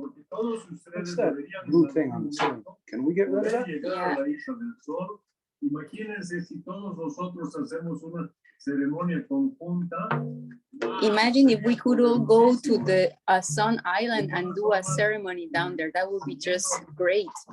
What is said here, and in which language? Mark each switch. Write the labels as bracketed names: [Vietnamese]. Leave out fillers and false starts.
[English] What's that blue thing on the ceiling? Can we get rid of that? Yeah. [Spanish] Imagínense si todos nosotros hacemos una ceremonia conjunta. [English] Imagine if we could all go to the Sun Island and do a ceremony down there. That would be just great.